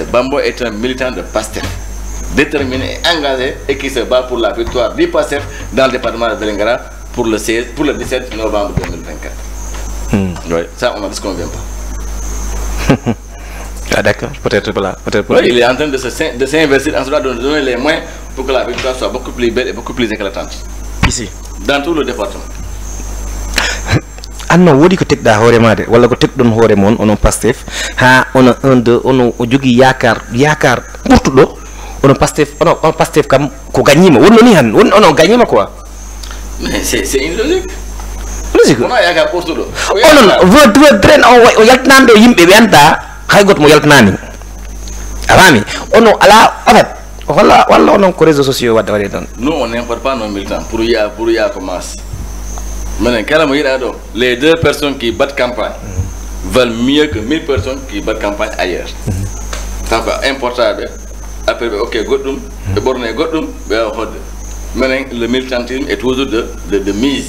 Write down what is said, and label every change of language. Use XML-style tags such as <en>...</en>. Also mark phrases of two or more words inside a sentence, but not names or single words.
<fr>Bambo est un militant de Pastef, déterminé, engagé et qui se bat pour la victoire du Pastef dans le département de Vélingara pour le 17 novembre 2024. Oui, ça on n'en disconvient pas. Ah d'accord, peut-être voilà. Oui, il est en train de s'investir en train de donner les moyens pour que la victoire soit beaucoup plus belle et beaucoup plus éclatante. Ici. Dans tout le département.</fr> <ff>Anno wodi ko tekda hoore maade walla ko tekdon hoore mon onon Pastef ha ono 1 2 ono o jogi yakar ɓurtuɗo onon Pastef kam ko gagnima wonno ni han ono gagnima quoi.</ff> <fr>Mais c'est une logique. Logique. On a</fr> <ff>yakar ɓurtuɗo. Onon</ff> <fr>votre train</fr> <ff>o yaltinande yimɓe ɓe anda hay goto mo yaltinani awami ono ala</ff> <fr>en fait</fr> <ff>walla onon ko</ff> <fr>réseaux sociaux</fr> <ff>wadde waɗe tan.</ff> <fr>Nous on n'importe pas nos militants pour y commence. Maintenant, les 2 personnes qui battent campagne valent mieux que 1000 personnes qui battent campagne ailleurs. C'est important. Après, ok, Godum, maintenant, le militantisme est toujours de mise.</fr>